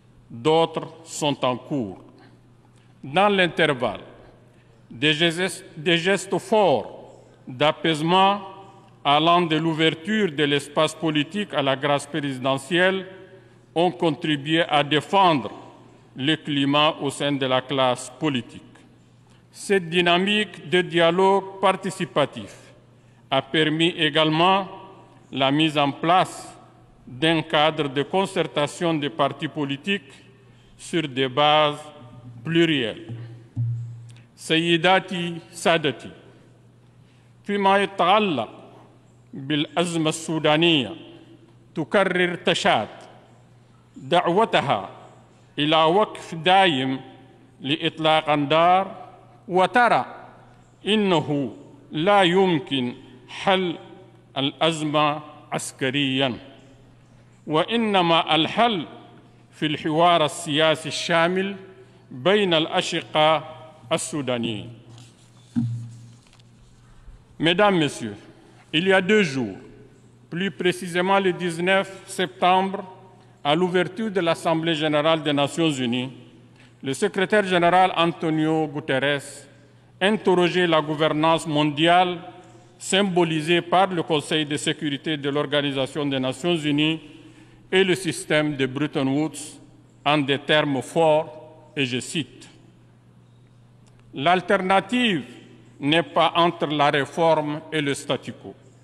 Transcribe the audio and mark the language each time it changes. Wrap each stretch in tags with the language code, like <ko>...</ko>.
<fr>D'autres sont en cours. Dans l'intervalle, des gestes forts d'apaisement allant de l'ouverture de l'espace politique à la grâce présidentielle ont contribué à défendre le climat au sein de la classe politique. Cette dynamique de dialogue participatif a permis également la mise en place d'un cadre de concertation des partis politiques sur des bases plurielles.</fr> <ar>سيداتي سادتي، فيما يتعلق بالأزمة السودانية تكرر تشاد دعوتها إلى وقف دائم لإطلاق النار، وترى إنه لا يمكن حل الأزمة عسكرياً، وإنما الحل في الحوار السياسي الشامل بين الأشقاء السودانيين.</ar> <fr>Mesdames, Messieurs, il y a 2 jours, plus précisément le 19 septembre, à l'ouverture de l'Assemblée générale des Nations unies, le secrétaire général Antonio Guterres interrogeait la gouvernance mondiale symbolisée par le Conseil de sécurité de l'Organisation des Nations unies et le système de Bretton Woods en des termes forts, et je cite: « L'alternative n'est pas entre la réforme et le statu quo.</fr>